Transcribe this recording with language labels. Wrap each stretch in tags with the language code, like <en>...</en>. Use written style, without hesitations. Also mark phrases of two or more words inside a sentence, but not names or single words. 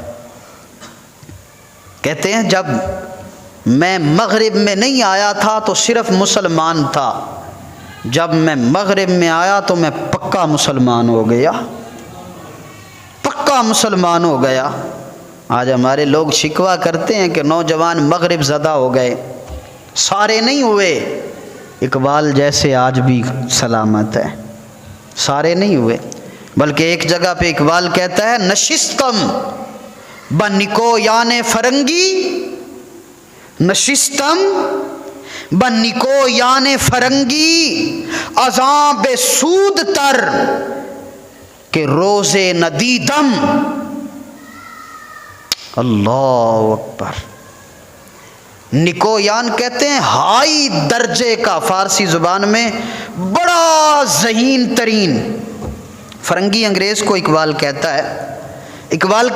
<ur>کہتے ہیں جب میں مغرب میں نہیں آیا تھا تو صرف مسلمان تھا، جب میں مغرب میں آیا تو میں پکا مسلمان ہو گیا، پکا مسلمان ہو گیا۔ آج ہمارے لوگ شکوہ کرتے ہیں کہ نوجوان مغرب زدہ ہو گئے، سارے نہیں ہوئے، اقبال جیسے آج بھی سلامت ہے، سارے نہیں ہوئے۔ بلکہ ایک جگہ پہ اقبال کہتا ہے</ur> <fa>نشستم بنکو یان فرنگی، نشستم بنکو یان فرنگی ازاں بے سود تر کہ روزے ندیدم۔</fa> <ar>اللہ اکبر۔</ar> <ur>نکویان کہتے ہیں ہائی درجے کا، فارسی زبان میں بڑا ذہین ترین، فرنگی انگریز کو اقبال کہتا ہے۔</ur>